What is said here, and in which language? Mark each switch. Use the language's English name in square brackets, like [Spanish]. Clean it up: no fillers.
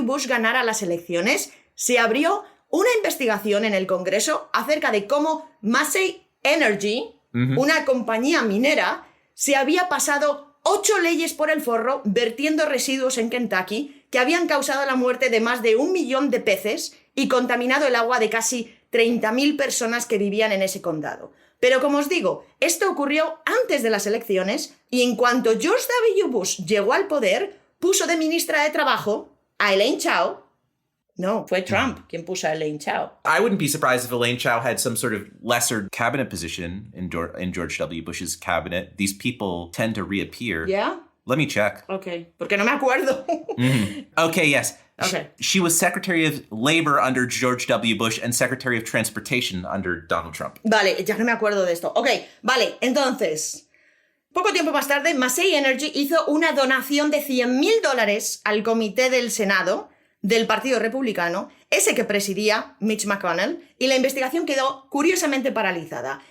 [Spanish] Bush ganara las elecciones, se abrió una investigación en el Congreso acerca de cómo Massey Energy, una compañía minera, se había pasado 8 leyes por el forro vertiendo residuos en Kentucky que habían causado la muerte de más de 1 millón de peces y contaminado el agua de casi 30.000 personas que vivían en ese condado. Pero como os digo, esto ocurrió antes de las elecciones y en cuanto George W. Bush llegó al poder, puso de ministra de Trabajo a Elaine Chao. No, fue Trump quien puso a Elaine Chao. [English] I wouldn't be surprised if Elaine Chao had some sort of lesser cabinet position in George W. Bush's cabinet. These people tend to reappear. Yeah? Let me check. [Spanish] Okay, porque no me acuerdo. [English] Okay, yes. Okay. She was Secretary of Labor under George W. Bush and Secretary of Transportation under Donald Trump. [Spanish] Vale, ya no me acuerdo de esto. Ok, vale, entonces, poco tiempo más tarde, Massey Energy hizo una donación de $100.000 al comité del Senado del Partido Republicano, ese que presidía Mitch McConnell, y la investigación quedó curiosamente paralizada.